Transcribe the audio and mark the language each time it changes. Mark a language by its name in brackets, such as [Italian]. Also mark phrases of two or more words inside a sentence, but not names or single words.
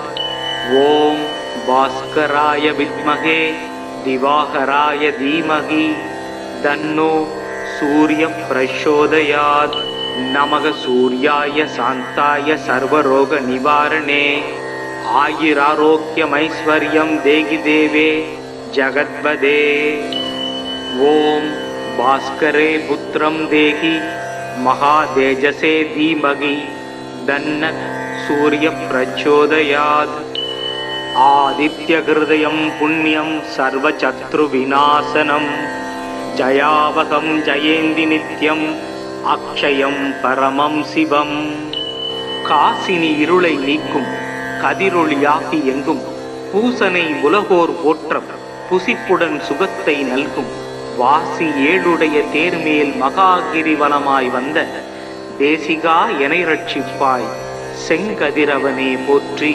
[Sanskrit] ओम् भास्कराय विद्महे दिवाकराय धीमहि तन्नो सूर्य प्रचोदयात्. नमः सूर्याय शान्ताय सर्वरोग निवारिणे आयुरारोग्यमैश्वर्यं देहि देवे जगत्पते. ஓம் भास्करे पुत्रं देहि महातेजसे धीमहि तन्नः सूर्य प्रचोदयात्. आदित्यहृदयं पुण्यं सर्वशत्रुविनाशनं जयावहं जयेन्ति नित्यं अक्षयं परमं शिवं. [Tamil] காசினி இருளை நீக்கும் கதிரொளியாகி எங்கும் பூசனை உலகோர் போற்றம் புசிப்புடன் சுகத்தை நல்கும் வாசி ஏழுடைய தேர்மேல் மகாகிரிவலமாய் வந்த தேசிகா எனை ரட்சிப்பாய் செங்கதிரவனே போற்றி.